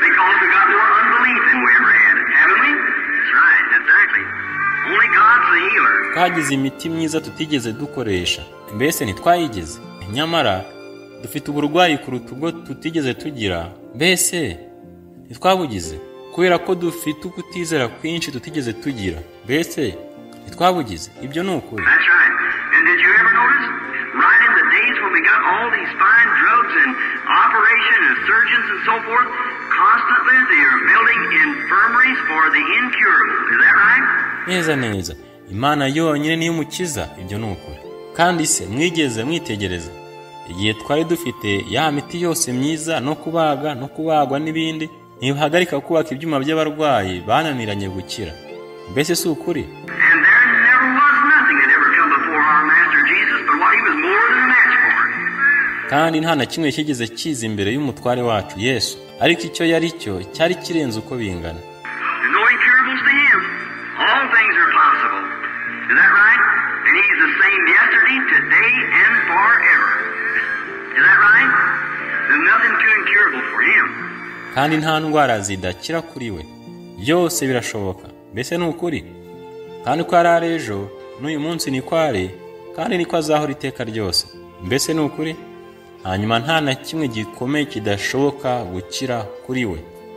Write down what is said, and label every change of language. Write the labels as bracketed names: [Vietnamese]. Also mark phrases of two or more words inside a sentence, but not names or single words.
[English] because we got more unbelief than we ever had, haven't we? That's right, exactly. Only God's the healer. [Kinyarwanda] twagize imiti myiza tutigeze dukoresha, mbese ntitwayigize. Nyamara dufite uburwayi kuruta ubwo tutigeze tugira, mbese ntitwabugize. Kubera ko dufite ukutizera kwinshi tutigeze tugira, mbese ntitwabugize. Ibyo ni ukuri. [English] That's right. And did you ever notice, right in the days when we got all these fine drugs and operation and surgeons and so forth, constantly they are building infirmaries for the incurable. Is that right? [Kinyarwanda] Neza neza, Imana yonyine niyo umukiza. Ibyo ni ukuri. Kandi se mwigeze mwitegereza igihe twari dufite ya miti yose myiza no kubagwa n'ibindi, ntibahagarika kubaka ibyuma by'abarwayi bananiranye gukira. Mbese si ukuri? [English] And there never was nothing that ever come before our Master Jesus but what he was more than a match for. [Kinyarwanda] Kandi nta na kimwe kigeze kiza imbere y'umutware wacu Yesu, ariko icyo yari cyo cyari kirenze uko bingana. [English] There's no incurables to him. All things are possible. Is that right? And he's the same yesterday, today, and forever. Is that right? There's nothing too incurable for him. [Kinyarwanda] Kandi nta ndwara zidakira kuri we, byose birashoboka. Mbese ni ukuri? Kandi ko ari ejo n'uyu munsi niko ari, kandi niko azahora iteka ryose. Mbese ni ukuri? Hanyuma nta na kimwe gikomeye kidashoboka gukira kuri we.